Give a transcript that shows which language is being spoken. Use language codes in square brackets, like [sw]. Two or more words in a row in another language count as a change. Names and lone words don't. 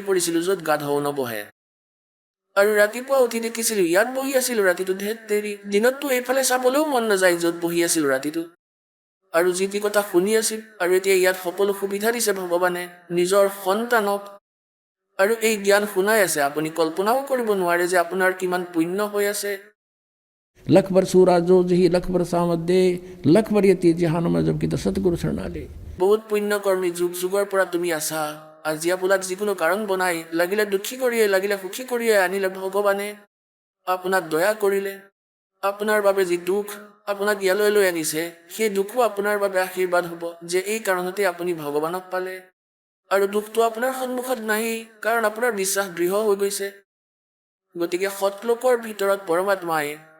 [as] পৰিছিলো য'ত গা ধুব নবহে আৰু ৰাতিপুৱা উঠি দেখিছিলো ইয়াত বহি আছিলো ৰাতিটো ধেত তেৰি দিনততো এইফালে চাবলৈও মন নাযায় য'ত বহি আছিলো ৰাতিটো আৰু যি টি কথা শুনি আছিল আৰু এতিয়া ইয়াত সকলো সুবিধা দিছে ভগৱানে নিজৰ সন্তানক আৰু এই জ্ঞান শুনাই আছে আপুনি কল্পনাও কৰিব নোৱাৰে যে আপোনাৰ কিমান পুণ্য হৈ আছে [hi] लख बर सूरा जो जही लख बर सामत दे लख बर यती जहान में जब की तो सतगुरु शरणा ले [as] বহুত পুণ্যকৰ্মী যুগ যুগৰ পৰা তুমি আছা আজি আপোনাক যিকোনো কাৰণ বনাই লাগিলে দুখী কৰিয়ে লাগিলে সুখী কৰিয়ে আনিলে ভগৱানে আপোনাক দয়া কৰিলে আপোনাৰ বাবে যি দুখ আপোনাক ইয়ালৈ লৈ আনিছে সেই দুখো আপোনাৰ বাবে আশীৰ্বাদ হ'ব যে এই কাৰণতে আপুনি ভগৱানক পালে আৰু দুখটো আপোনাৰ সন্মুখত নাহি কাৰণ আপোনাৰ বিশ্বাস দৃঢ় হৈ গৈছে গতিকে সৎলোকৰ ভিতৰত পৰমাত্মাই